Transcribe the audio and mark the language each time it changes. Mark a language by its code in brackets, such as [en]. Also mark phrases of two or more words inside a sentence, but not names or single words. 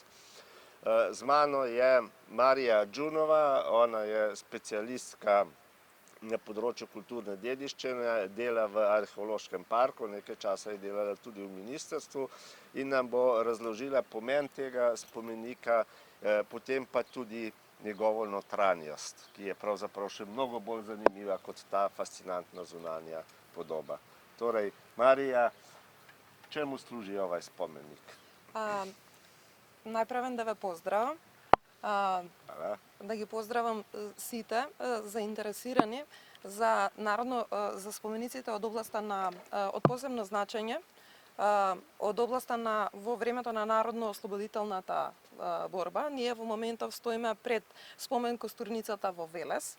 [sl] Z mano je Marija Đunova, ona je specialistka na področju kulturne dediščine, dela v arheološkem parku, nekaj časa je delala tudi v ministrstvu in nam bo razložila pomen tega spomenika, potem pa tudi njegovo notranjost, ki je pravzaprav še mnogo bolj zanimiva kot ta fascinantna zunanja podoba. Torej, Marija, čemu služi ovaj spomenik? Najprej da ve pozdravim. [mk] Да ги поздравам сите заинтересирани за спомениците од областа од посебно значење, од областа во времето на народно-ослободителната борба. Ние во моментов стоиме пред спомен Костурницата во Велес.